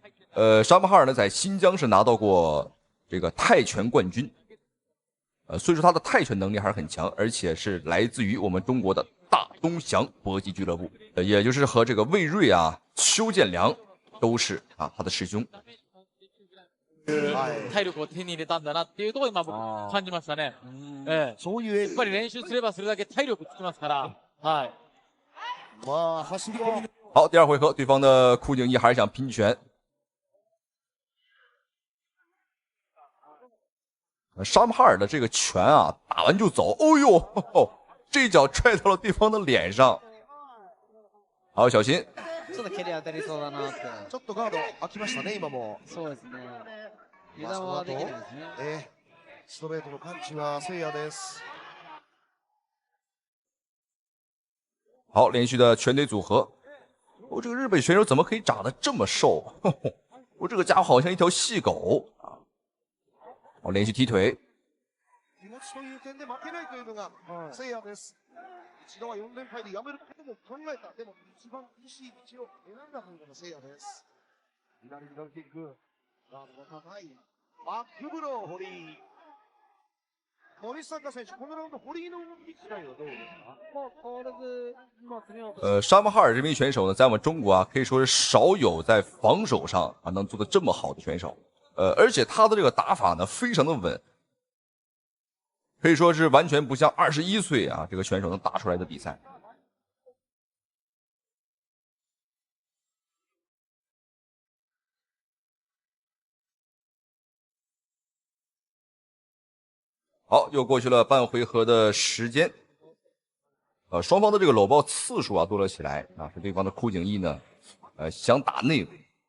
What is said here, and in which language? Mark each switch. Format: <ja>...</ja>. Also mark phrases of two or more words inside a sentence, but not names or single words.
<zh>沙姆哈尔呢在新疆是拿到过这个泰拳冠军， 所以说他的泰拳能力还是很强，而且是来自于我们中国的大东翔搏击俱乐部，也就是和这个魏瑞啊、邱建良都是啊他的师兄。</zh> <ja>体力を手に入れたんだなっていうところを今僕感じましたね。そういうやっぱり練習すればそれだけ体力つきますから。はい。まあ走り込み。</ja> <zh>好，第二回合，对方的枯井一还是想拼拳。沙姆哈尔的这个拳啊，打完就走。哦呦，呵呵这一脚踹到了对方的脸上。好，小心。</zh> <ja>ちょっと蹴り当たりそうだなって。ちょっとガード開きましたね、今も。そうですね。油断はできないですね。ストレートのパンチは聖夜です。</ja> <zh>好，连续的拳腿组合。哦，这个日本选手怎么可以长得这么瘦？呵呵我这个家伙好像一条细狗啊！哦，连续踢腿。</zh> <ja>気持ちという点で負けないというのが聖夜です。一度は4連敗でやめることも考えた。でも一番厳しい道を選んだというのが聖夜です。左ミドルキック。ガードが高い。バックブロー、堀井。森坂選手、このラウンド堀井の動き自体はどうですか？</ja> <zh>沙姆哈尔这名选手呢，在我们中国啊，可以说是少有在防守上啊能做得这么好的选手。而且他的这个打法呢，非常的稳，可以说是完全不像21岁啊这个选手能打出来的比赛。好，又过去了半回合的时间，双方的这个搂抱次数啊多了起来啊，是对方的枯井一呢，想打内围。</zh>